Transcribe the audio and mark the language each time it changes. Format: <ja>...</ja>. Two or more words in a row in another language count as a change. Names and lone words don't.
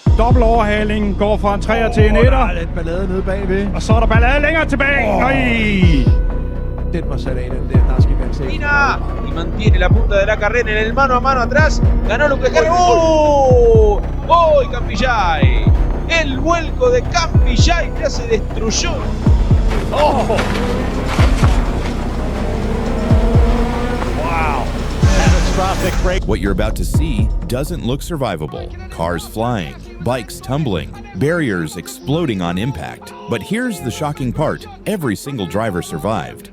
<da>Dobbelt overhaling, går fra en 3'er til en 1'er. Der er lidt ballade nede bagved. Og så er der ballade længere tilbage. Nej! Den var sat af, den der. Der skal være set.</da> <es>Y mantiene la punta de la carrera en el mano a mano atrás. Ganó Lucas Carrera. ¡Oh! ¡Oh! Y Campillay. El vuelco de Campillay ya se destruyó. Oh!</es> <en>What you're about to see doesn't look survivable. Cars flying, bikes tumbling, barriers exploding on impact. But here's the shocking part. Every single driver survived.</en>